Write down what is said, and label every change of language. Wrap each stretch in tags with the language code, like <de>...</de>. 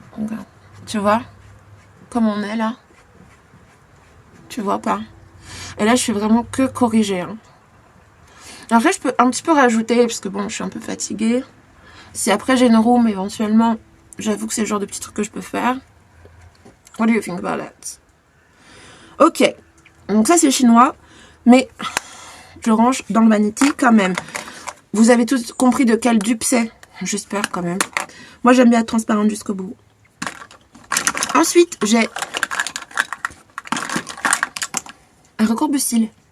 <fr>Regarde. Tu vois? Comme on est là. Tu vois pas? Et là, je fais vraiment que corriger. Hein. Après, je peux un petit peu rajouter, parce que bon, je suis un peu fatiguée. Si après j'ai une room, éventuellement, j'avoue que c'est le genre de petit truc que je peux faire.</fr> <en>What do you think about that?</en> <fr>Ok. Donc ça, c'est chinois. Mais... je range dans le Vanity quand même. Vous avez tous compris de quel dupe c'est. J'espère quand même. Moi, j'aime bien être transparente jusqu'au bout. Ensuite, j'ai un recourbe-cils.</fr>